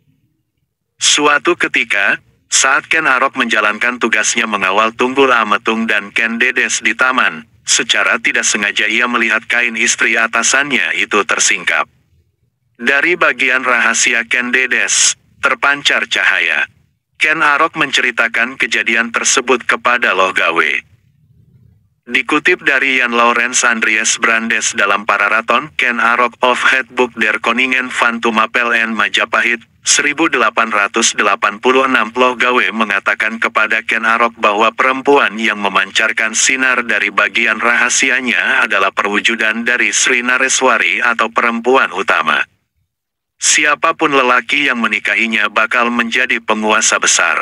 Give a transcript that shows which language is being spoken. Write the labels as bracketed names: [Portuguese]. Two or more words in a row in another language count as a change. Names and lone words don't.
[Indonesian] Suatu ketika, saat Ken Arok menjalankan tugasnya mengawal Tunggul Ametung dan Ken Dedes di taman, secara tidak sengaja ia melihat kain istri atasannya itu tersingkap. Dari bagian rahasia Ken Dedes, terpancar cahaya. Ken Arok menceritakan kejadian tersebut kepada Loh Gawe. Dikutip dari Jan Laurens Andries Brandes dalam Pararaton Ken Arok of Het Boek der Koningen van Tumapel en Majapahit, 1886, Loh Gawe mengatakan kepada Ken Arok bahwa perempuan yang memancarkan sinar dari bagian rahasianya adalah perwujudan dari Sri Nareswari atau perempuan utama. Siapapun lelaki yang menikahinya bakal menjadi penguasa besar.